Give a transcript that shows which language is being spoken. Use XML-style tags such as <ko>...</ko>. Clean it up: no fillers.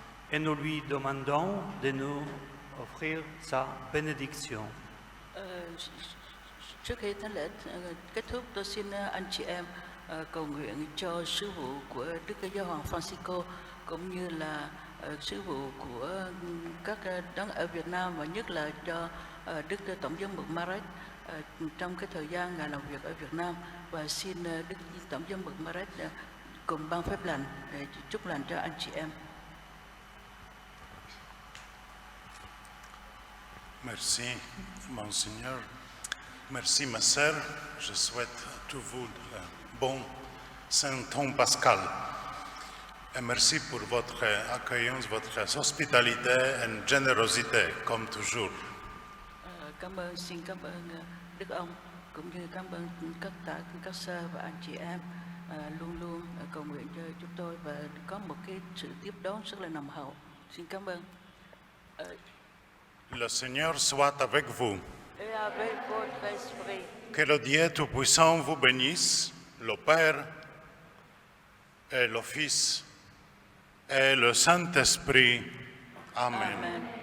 <fr>Et nous lui demandons de nous offrir sa bénédiction.</fr> <vi>Trước khi thánh lễ kết thúc, tôi xin anh chị em cầu nguyện cho sứ vụ của Đức Giáo hoàng Francisco cũng như là sứ vụ của các đấng ở Việt Nam và nhất là cho Đức Tổng giám mục Marek trong cái thời gian ngài làm việc ở Việt Nam, và xin Đức Tổng giám mục Marek cùng ban phép lành để chúc lành cho anh chị em.</vi> <fr>Merci, Monseigneur. Merci, ma sœur. Je souhaite à tous vous le bon Saint Tom Pascal. Et merci pour votre accueillance, votre hospitalité et générosité, comme toujours.</fr> <vi>Xin cảm ơn Đức ông, cũng như cảm ơn các sơ và anh chị em luôn luôn cầu nguyện cho chúng tôi và có một cái sự tiếp đón rất là nồng hậu. Xin cảm ơn.</vi> <fr>Le Seigneur soit avec vous. Et avec votre esprit. Que le Dieu Tout-Puissant vous bénisse, le Père et le Fils et le Saint-Esprit. Amen. Amen.</fr>